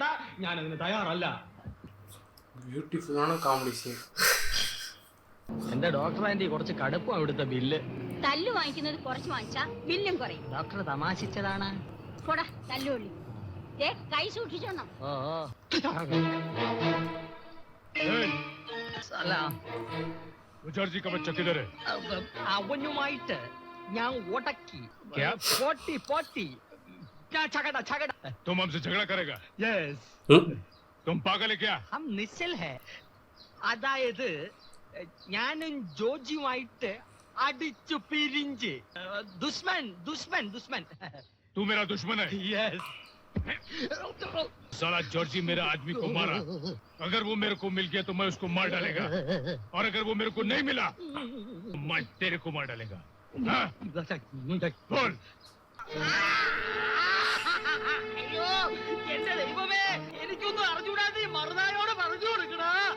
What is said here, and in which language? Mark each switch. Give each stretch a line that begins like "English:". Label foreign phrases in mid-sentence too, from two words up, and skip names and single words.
Malayalam: ഞാൻ അതിന് തയ്യാറല്ല. ബ്യൂട്ടിഫുൾ ആണ് കോമഡി സീൻ. എന്റെ ഡോക്ടർ ആന്റി കുറച്ച് കടുപ്പം അവിടുത്തെ ബില്ല്. തല്ലു വാങ്ങിക്കുന്നത് കുറച്ച് വാങ്ങിച്ചാ ബില്ലും കുറയും. ഡോക്ടർ തമാശിച്ചതാണ്. പോടാ തല്ലുള്ളി. കൈ സൂക്ഷിച്ചോണം.
Hindi: जॉर्जी का बच्चा किधर है?
Malayalam: അവനുമായിട്ട് ഞാൻ ഉടക്കി.
Hindi: क्या? പോട്ടി झगड़ा. तुम हमसे झगड़ा करेगा? യെസ്. तुम पागल है क्या? हम निश्चल है.
Malayalam: അതായത് ഞാനും ജോർജിയുമായിട്ട് അടിച്ചു പിരിഞ്ച്. ദുഷ്മൻ.
Hindi: तू मेरा दुश्मन है? യെസ്. साला जॉर्जी मेरा आदमी को मारा. अगर वो मेरे को मिल गया तो मैं उसको मार डालेगा. और अगर वो मेरे को नहीं मिला तो मैं तेरे को मार डालेगा. हाँ? बोल.
Malayalam: അയ്യോ എന്റെ ദൈവമേ, എനിക്കൊന്നും അറിഞ്ഞൂടാതെ മറുനായോട് പറഞ്ഞു കൊടുക്കണ.